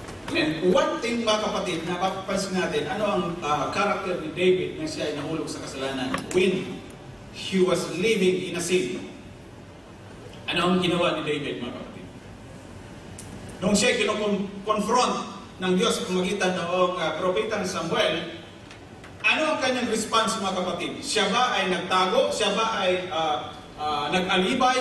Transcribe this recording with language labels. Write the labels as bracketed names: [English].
[English] And one thing, [Filipino] mga kapatid, na papapansin natin, ano ang character ni David na siya ay nahulog sa kasalanan? [English] When he was living in a sin. [Filipino] Ano ang ginawa ni David, mga kapatid? Nung siya ay confront ng Diyos sa pamagitan noong propetang Samuel, ano ang kanyang response, mga kapatid? Siya ba ay nagtago? Siya ba ay nag-alibay?